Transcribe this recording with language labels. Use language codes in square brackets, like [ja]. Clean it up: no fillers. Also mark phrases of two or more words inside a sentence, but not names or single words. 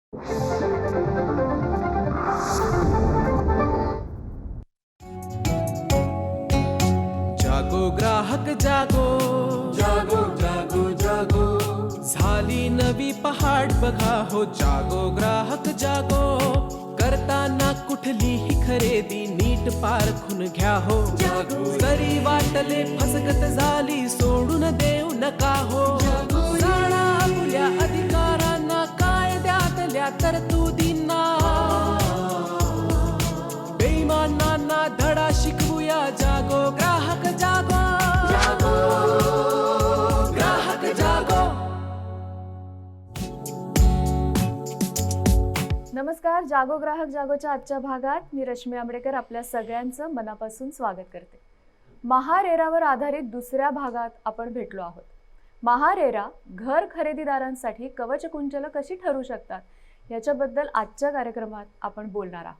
[hi] जागो ग्राहक जागो, जागो जागो जागो, [mr] झाली नवी पहाट बघा हो. [hi] जागो ग्राहक जागो, [mr] करताना कुठलीही खरेदी नीट पारखून घ्या हो. [hi] जागो. [mr] जरी वाटले फसगत झाली सोडून देऊ नका हो. [hi] जागो. [mr] जाणा आपल्या अधिकारांना, कायद्यातल्या तरतुदींना, बेईमानांना धडा शिकवूया. [hi] जागो ग्राहक जागो, जागो ग्राहक जागो. [mr] नमस्कार. जागो ग्राहक जागोच्या आजच्या भागात मी रश्मी आंबेडकर आपल्या सगळ्यांचं मनापासून स्वागत करते. महारेरावर आधारित दुसऱ्या भागात आपण भेटलो आहोत. महारेरा घर खरेदीदारांसाठी कवचकुंचलं कशी ठरू शकतात याच्याबद्दल आजच्या कार्यक्रमात आपण बोलणार आहोत.